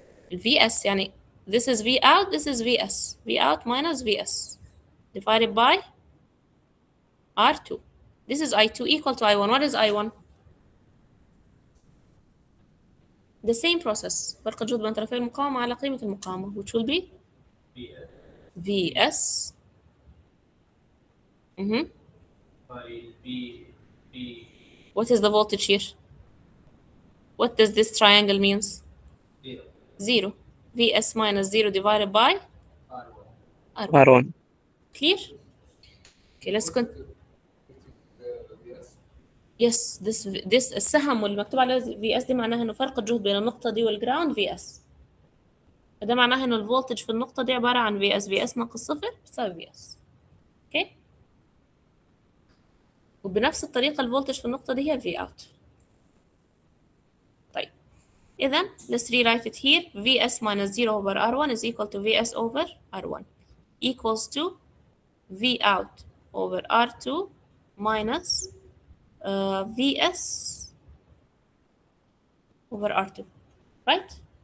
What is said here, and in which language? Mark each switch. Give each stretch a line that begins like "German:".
English: VS يعني this is V out, this is VS. V out minus VS divided by R2. This is I2 equal to I1. What is I1? The same process.
Arabic: فرق الجهد بين طرفي المقاومة على قيمة المقاومة
English: which will be VS by V. What is the voltage here? What does this triangle means? 0. VS minus 0 divided by R1. R1. Clear? Okay, let's continue.
Arabic: Yes, this السهم واللي مكتوب عليه VS دي معناها انه فرق الجهد بين النقطة دي والجراوند VS. فده معناها انه الفولتج في النقطة دي عبارة عن VS ناقص صفر بتساوي VS. اوكي؟ وبنفس الطريقة الفولتج في النقطة دي هي V out. طيب إذن
English: let's rewrite it here. VS minus 0 over R1 is equal to VS over R1 equals to V out over R2 minus VS over R2, right?